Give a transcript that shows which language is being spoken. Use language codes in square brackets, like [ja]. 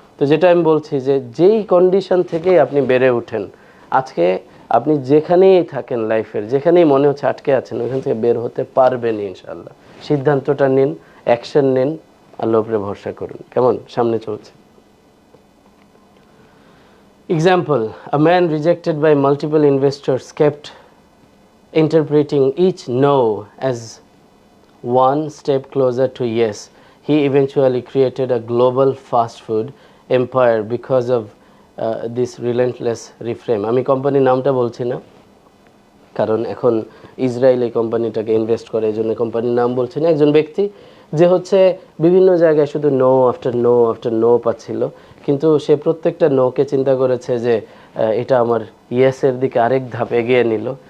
[bn] তো যেটা আমি বলছি যে যেই কন্ডিশন থেকেই আপনি বেড়ে ওঠেন, আজকে আপনি যেখানেই থাকেন লাইফের, যেখানেই মনে হচ্ছে আটকে আছেন, ওইখান থেকে বের হতে পারবেন ইনশাআল্লাহ। সিদ্ধান্তটা নিন, অ্যাকশন নিন, আল্লাহর উপরে ভরসা করুন। কেমন সামনে চলছে? [en] Example, a man rejected by multiple investors kept interpreting each no as one step closer to yes. He eventually created a global fast food empire because of this relentless reframe. [bn] আমি কোম্পানির নামটা বলছি না, কারণ এখন ইসরায়েল এই কোম্পানিটাকে invest করে, এই জন্য কোম্পানির নাম বলছি না। একজন ব্যক্তি যে হচ্ছে বিভিন্ন জায়গায় শুধু [en] no after no after no [bn] পাচ্ছিল, কিন্তু সে প্রত্যেকটা নোকে চিন্তা করেছে যে এটা আমার ইয়েসের দিকে আরেক ধাপ এগিয়ে নিল।